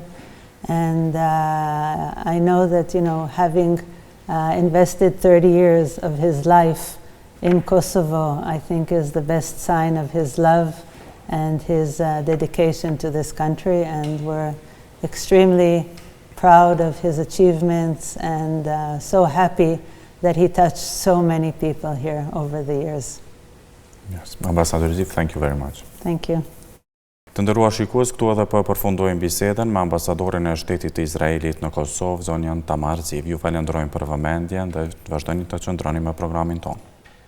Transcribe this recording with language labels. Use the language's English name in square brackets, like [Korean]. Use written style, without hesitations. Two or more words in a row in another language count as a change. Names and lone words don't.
[English] And I know that, having invested 30 years of his life in Kosovo, I think is the best sign of his love and his dedication to this country. And we're extremely proud of his achievements and so happy that he touched so many people here over the years. Yes, Ambasadore Ziv, thank you very much. Thank you. [Albanian] Të nderuar shikues, këtu edhe po përfundojmë bisedën me ambasadoren e shtetit të Izraelit në Kosovë, zonjën Tamar Ziv. Ju falenderojmë për vëmendjen dhe vazhdoni të qëndroni me programin tonë.